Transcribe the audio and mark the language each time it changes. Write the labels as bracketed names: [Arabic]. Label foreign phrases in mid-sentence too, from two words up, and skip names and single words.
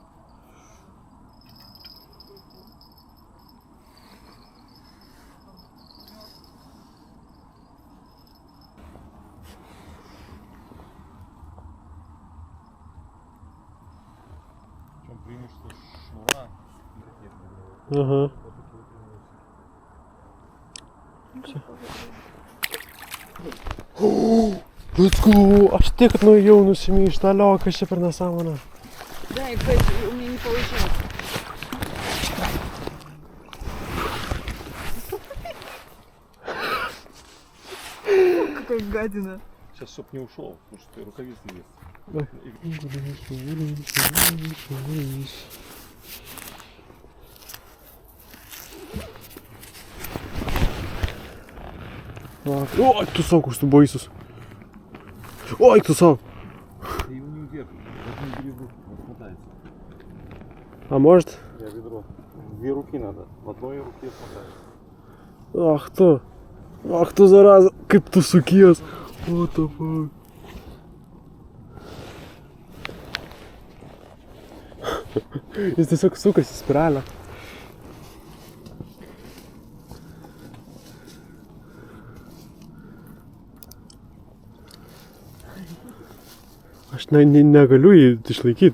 [Lithuanian] Čia primušta šnura. [English] Aha. Let's go! [Lithuanian] Aš tik nuėjau nusimyšt, alio, kas čia per nesąmonę. [Russian] Дай, пойди, у меня не получается. Какая гадина. Сейчас, чтоб не ушел, потому что рукавицы есть. Ой, [Lithuanian] tu sau, koks tu baisus. Ой, tu sau. [Russian] Ты его не удержишь, вот не бери в руки, он смотается. А может? Я ведро. Две руки надо, в одной руке смотается. Ах tu, зараза, [Lithuanian] kaip tu sukies. [English] What the fuck. [Lithuanian] Jis tiesiog sukasi spiralę. Aš negaliu jį išlaikyti.